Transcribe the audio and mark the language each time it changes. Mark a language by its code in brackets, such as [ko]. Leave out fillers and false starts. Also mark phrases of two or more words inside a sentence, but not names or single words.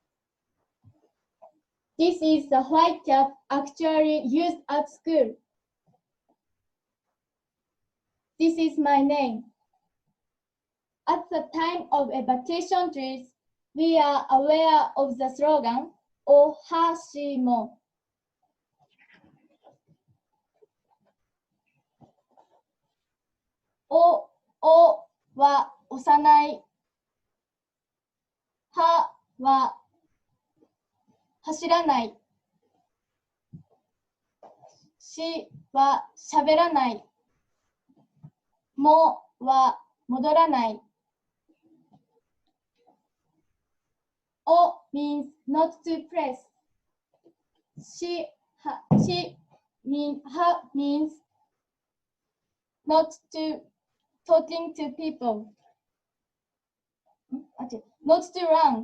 [en] This is the white cap actually used at school. This is my name. At the time of evacuation drills, we are aware of the slogan, [ja] おはしも. O は幼い。はは走らない。しは喋らない。もは戻らない。 [en] O means not to press. Means not to talking to people. Not to run.